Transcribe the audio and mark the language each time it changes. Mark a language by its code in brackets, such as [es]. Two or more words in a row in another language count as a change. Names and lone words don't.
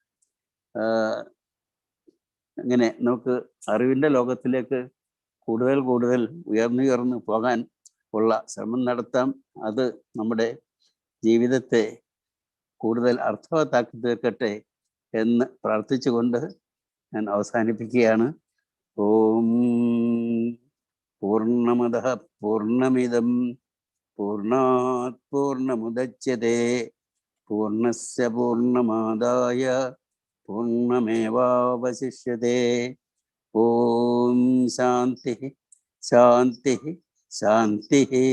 [ml] അങ്ങനെ നമുക്ക് അറിവിൻ്റെ ലോകത്തിലേക്ക് കൂടുതൽ കൂടുതൽ ഉയർന്നു പോകാൻ ഉള്ള ശ്രമം നടത്താം. അത് നമ്മുടെ ജീവിതത്തെ കൂടുതൽ അർത്ഥവത്താക്കി തീർക്കട്ടെ എന്ന് പ്രാർത്ഥിച്ചുകൊണ്ട് ഞാൻ അവസാനിപ്പിക്കുകയാണ്. [sa] ഓം പൂർണ്ണമദഃ പൂർണ്ണമിദം പൂർണ്ണാത് പൂർണ്ണമുദച്യതേ പൂർണ്ണസ്യ പൂർണ്ണമാദായ പൂർണ്ണമേവാവശിഷ്യതേ. ഓം ശാന്തി ശാന്തി ശാന്തി.